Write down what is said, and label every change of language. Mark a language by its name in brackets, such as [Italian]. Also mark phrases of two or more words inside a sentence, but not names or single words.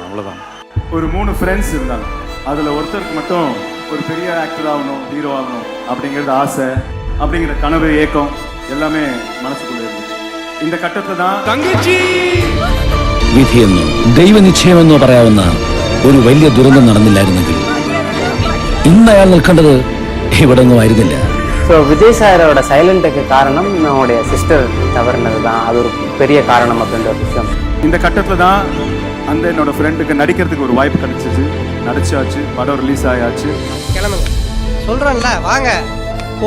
[Tamil] அவ்வளோதான். ஒரு 3 ஃப்ரெண்ட்ஸ் இருந்தாங்க. அதில் ஒருத்தருக்கு மட்டும் ஒரு பெரிய ஆக்டர் ஆகணும், ஹீரோ ஆகணும் அப்படிங்கிறது ஆசை, அப்படிங்கிற கனவு, ஏக்கம் எல்லாமே மனசுக்குள்ள இருந்துச்சு. இந்த கட்டத்தில் தான் தங்கச்சி [Malayalam] വിധിയെന്നോ ദൈവനിശ്ചയമെന്നോ പറയാവുന്ന ഒരു വലിയ ദുരന്തം നടന്നില്ലായിരുന്നെങ്കിൽ ഇന്ന് അയാൾ നിൽക്കേണ്ടത് ഇവിടെ ഒന്നും ആയിരുന്നില്ല. [Tamil] ஸோ விஜய் சாரோட சைலண்ட்டுக்கு காரணம் நம்முடைய சிஸ்டர் தவறுனது தான். அது ஒரு பெரிய காரணம் அப்படின்ற ஒரு விஷயம். இந்த கட்டத்தில் தான் அந்த என்னோட ஃப்ரெண்டுக்கு நடிக்கிறதுக்கு ஒரு வாய்ப்பு கிடைச்சிச்சு. நடிச்சாச்சு, படம் ரிலீஸ் ஆயாச்சு. கிளம்புங்க சொல்றேன்ல, வாங்க போ.